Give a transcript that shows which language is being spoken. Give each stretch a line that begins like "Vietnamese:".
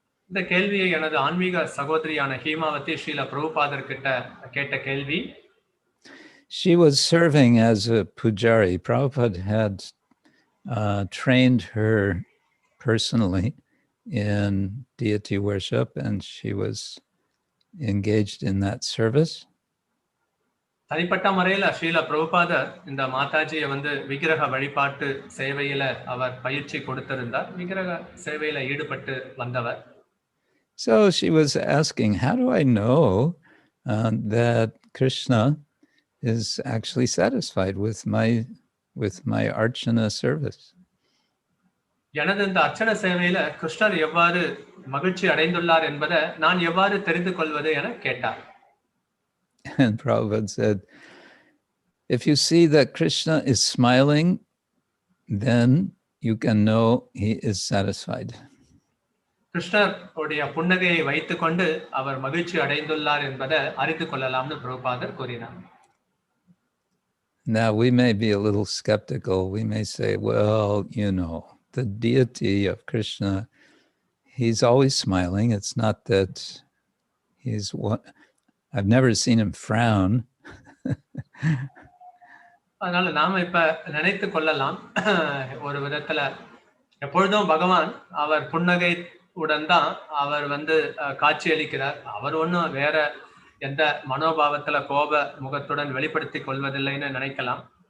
Tamil: இந்த கேள்வியை எனது ஆன்மீக சகோதரியான ஹீமாவதி ஸ்ரீல பிரபுபாதர் கிட்ட கேட்ட கேள்வி.
English: She was serving as a pujari. Prabhupada had trained her personally in deity worship, and she was engaged in that service.
Tamil: தனிப்பட்ட முறையில ஸ்ரீல பிரபுபாதர் இந்த மாதாஜியை விக்கிரக வழிபாட்டு சேவையில அவர் பயிற்சி கொடுத்திருந்தார். விக்கிரக சேவையில ஈடுபட்டு வந்தவர்.
English: So she was asking, how do I know that Krishna is actually satisfied with my archana service?
Tamil: எனது இந்த அர்ச்சன சேவையில கிருஷ்ணர் எவ்வாறு மகிழ்ச்சி அடைந்துள்ளார் என்பதை நான் எவ்வாறு தெரிந்து கொள்வது என கேட்டார்.
English: And Prabhupada said, if you see that Krishna is smiling, then you can know he is satisfied.
Tamil: கிருஷ்ணர் உடைய புன்னகையை வைத்துக்கொண்டு அவர் மகிழ்ச்சி அடைந்துள்ளார் என்பதை அறிந்து கொள்ளலாம்னு பிரபுபாதர் கூறினார்.
English: Now we may be a little skeptical. We may say, well, the deity of Krishna, he's always smiling. It's not that I've never seen him frown.
Tamil: அதனால நாம இப்ப நினைத்து கொள்ளலாம், ஒரு விதத்துல எப்பொழுதும் பகவான் அவர் புன்னகை உடன் தான் அவர் காட்சி அளிக்கிறார். அவர் ஒன்றும் வேற எந்த மனோபாவத்துல கோப முகத்துடன் வெளிப்படுத்திக் கொள்வதில்லைன்னு நினைக்கலாம்.